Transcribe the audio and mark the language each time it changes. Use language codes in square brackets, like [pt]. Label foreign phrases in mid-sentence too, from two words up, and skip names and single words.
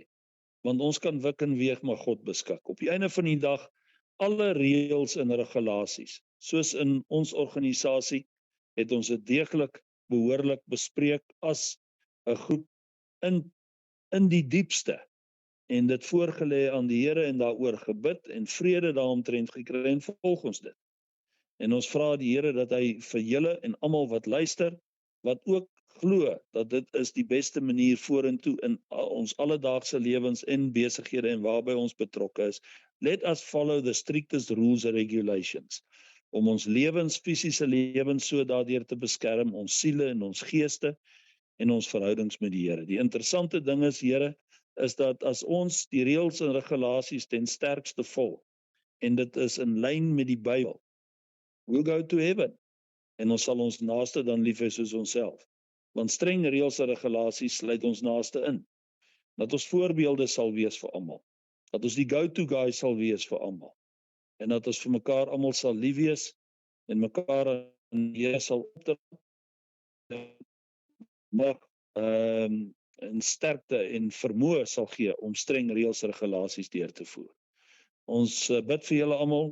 [af] Want ons kan wik en weeg, maar God beskik. Op die einde van die dag, alle reëls en regulasies, soos in ons organisasie, het ons dit deeglik behoorlik bespreek as 'n groep in die diepste en dit voorgelê aan die Here en daaroor gebid en vrede daaromtrent gekry en volg ons dit. En ons vra die Here dat hy vir julle en almal wat luister, wat ook glo dat dit is die beste manier vorentoe in ons alledaagse lewens en besighede en waarby ons betrokke is, [en] let us follow the strictest rules and regulations [af] om ons lewens, fisiese lewens so daardeur te beskerm, ons siele en ons geeste en ons verhoudings met die Here. Die interessante ding is, Here, is dat as ons die reëls en regulasies ten sterkste volg en dit is in lyn met die Bybel, [en] we'll go to heaven [af] en ons sal ons naaste dan lief hê soos onsself. Want streng reëls en regulasies sluit ons naaste in. Dat ons voorbeelde sal wees vir almal. Dat ons die [en] go-to guy [af] sal wees vir almal. En dat ons vir mekaar almal sal lief wees en mekaar in die Here sal opdra. Maar in sterkte en vermoë sal gee om streng reëls en regulasies deur te voer. Ons bid vir julle almal.